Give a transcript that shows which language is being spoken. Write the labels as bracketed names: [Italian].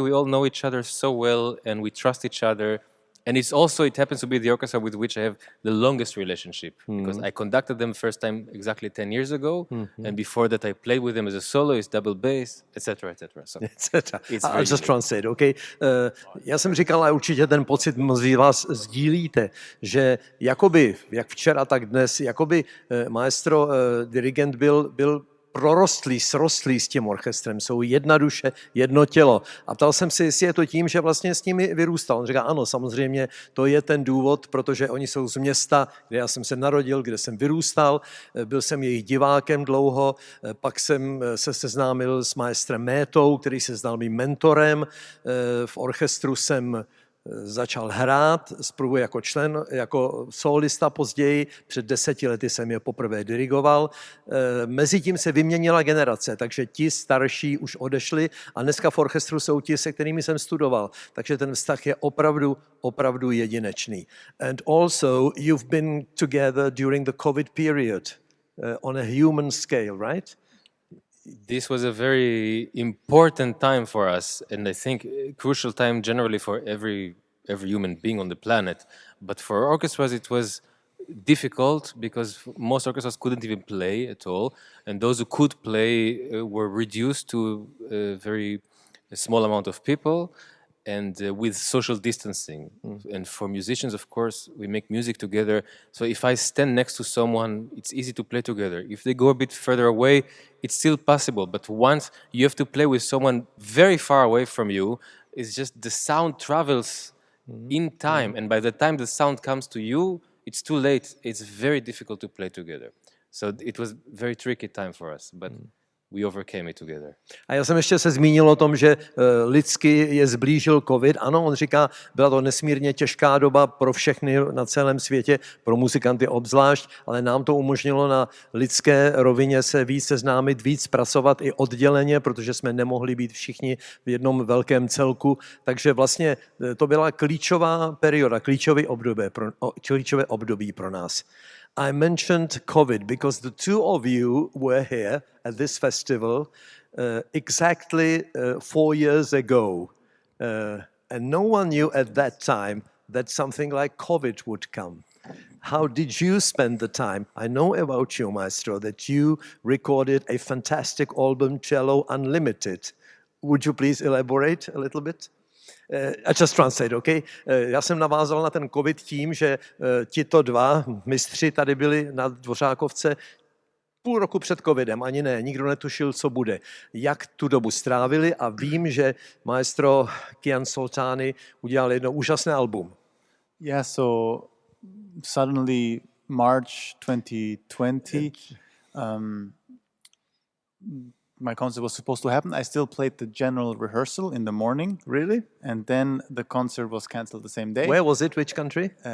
[English] We all know each other so well, and we trust each other. And it happens to be the orchestra with which I have the longest relationship, because I conducted them first time exactly 10 years ago, and before that I played with them as a soloist, double bass, etc., etc. So I'll just translate, okay? [Czech] Já jsem říkal, a určitě ten pocit mnozí z vás sdílíte, že jakoby, jak včera, tak dnes, jakoby maestro, dirigent byl prorostlý, srostlý s tím orchestrem, jsou jedna duše, jedno tělo. A ptal jsem se, jestli je to tím, že vlastně s nimi vyrůstal. On říká, ano, samozřejmě, to je ten důvod, protože oni jsou z města, kde já jsem se narodil, kde jsem vyrůstal, byl jsem jejich divákem dlouho, pak jsem se seznámil s maestrem Métou, který se stal mým mentorem, v orchestru jsem začal hrát, zprvu jako člen, jako sólista později, před 10 lety jsem je poprvé dirigoval. Mezitím se vyměnila generace, takže ti starší už odešli a dneska v orchestru jsou ti, se kterými jsem studoval. Takže ten vztah je opravdu jedinečný. [English] And also you've been together during the COVID period on a human scale, right? This was a very important time for us, and I think a crucial time generally for every human being on the planet. But for orchestras, it was difficult because most orchestras couldn't even play at all, and those who could play were reduced to a very small amount of people, and with social distancing. And for musicians, of course, we make music together. So if I stand next to someone, it's easy to play together. If they go a bit further away, it's still possible. But once you have to play with someone very far away from you, it's just the sound travels in time. And by the time the sound comes to you, it's too late. It's very difficult to play together. So it was a very tricky time for us. But we overcame it together. [Czech] A já jsem ještě se zmínil o tom, že lidsky je zblížil covid. Ano, on říká, byla to nesmírně těžká doba pro všechny na celém světě, pro muzikanty obzvlášť, ale nám to umožnilo na lidské rovině se víc seznámit, víc pracovat i odděleně, protože jsme nemohli být všichni v jednom velkém celku. Takže vlastně to byla klíčová perioda, klíčové období pro nás. [English] I mentioned COVID because the two of you were here at this festival exactly 4 years ago. And no one knew at that time that something like COVID would come. How did you spend the time? I know about you, Maestro, that you recorded a fantastic album, Cello Unlimited. Would you please elaborate a little bit? I just translate, okay? [Czech] Já jsem navázal na ten covid tím, že tito dva mistři tady byli na Dvořákovce půl roku před covidem, ani ne, nikdo netušil, co bude. Jak tu dobu strávili a vím, že maestro Kian Soltani udělal jedno úžasné album. [English] Yeah, so suddenly March 2020, my concert was supposed to happen. I still played the general rehearsal in the morning. Really? And then the concert was cancelled the same day. Where was it? Which country?